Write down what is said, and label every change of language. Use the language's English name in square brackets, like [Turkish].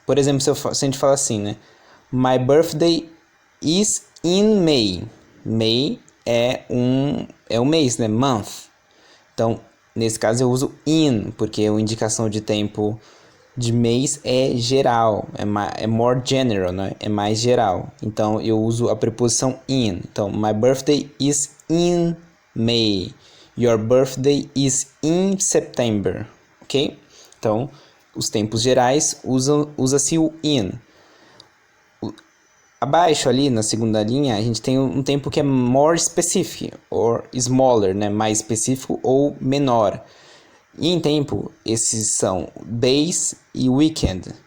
[Portuguese] Por exemplo, se a gente fala assim, né? [English] My birthday is in May. [Portuguese] May é um mês, né? Month. Então, nesse caso eu uso in, porque a indicação de tempo de mês é geral, é [English] more general, [Portuguese] né? É mais geral. Então, eu uso a preposição in. [English] Então, my birthday is in May. Your birthday is in September. Ok? [Portuguese] Então, os tempos gerais usa-se o in. Abaixo ali, na segunda linha, a gente tem um tempo que é [English] more specific, or smaller, [Portuguese] né? Mais específico ou menor. E em tempo, esses são days e weekend.